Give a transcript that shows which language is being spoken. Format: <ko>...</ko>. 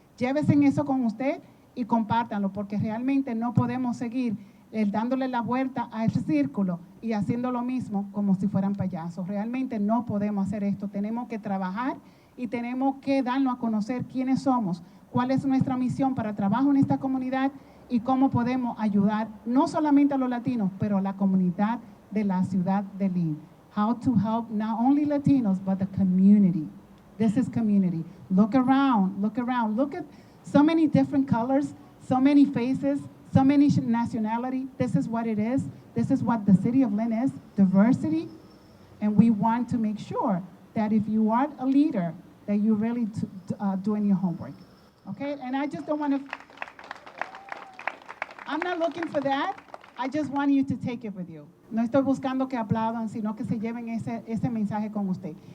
<es>Llévense eso con usted y compártanlo, porque realmente no podemos seguir dándole la vuelta a ese círculo y haciendo lo mismo como si fueran payasos. Realmente no podemos hacer esto. Tenemos que trabajar y tenemos que darnos a conocer quiénes somos, cuál es nuestra misión para trabajo en esta comunidad y cómo podemos ayudar no solamente a los latinos, pero a la comunidad de la ciudad de Lynn.</es> <en>How to help not only Latinos, but the community. This is community. Look around, look around. Look at so many different colors, so many faces, so many nationality. This is what it is. This is what the city of Lynn is, diversity. And we want to make sure that if you are a leader, that you're really doing your homework. Okay, and I just don't want to, I'm not looking for that. I just want you to take it with you.</en> <es>No estoy buscando que aplaudan, sino que se lleven ese mensaje con usted.</es>